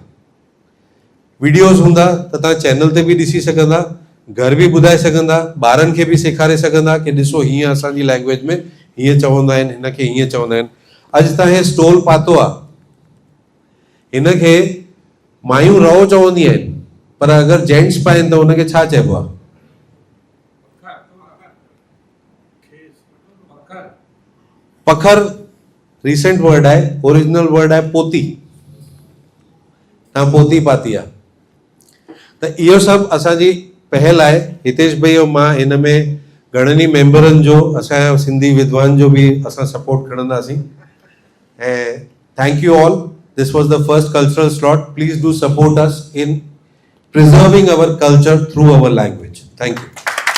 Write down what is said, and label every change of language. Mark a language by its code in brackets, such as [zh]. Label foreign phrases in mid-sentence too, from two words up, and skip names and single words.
[sd] वीडियोस हूंदा त तव्हां चैनल ते भी ॾिसी सघंदा, घर भी ॿुधाए सघंदा, ॿारनि खे भी सेखारे सघंदा कि ॾिसो हीअं असांजी लैंग्वेज में हीअं चवंदा आहिनि, हिन खे हीअं चवंदा आहिनि। अॼु तव्हां हे स्टॉल पातो आहे, हिन खे मायूं रओ चवंदी आहिनि पर अगरि जेंट्स पाइनि त हुनखे छा चइबो आहे? पखर [en] recent word [sd] है, [en] original word [sd] है पोती। तव्हां पोती पाती आहे त इहो सभु असांजी पहल आहे। हितेश भाई और मां हिन में घणनि ई मेंबरनि जो असांजा सिंधी विद्वान जो भी असां सपोर्ट खणंदासीं ऐं [en] thank you all. This was the first cultural slot. Please do support us in preserving our culture through our language. Thank you.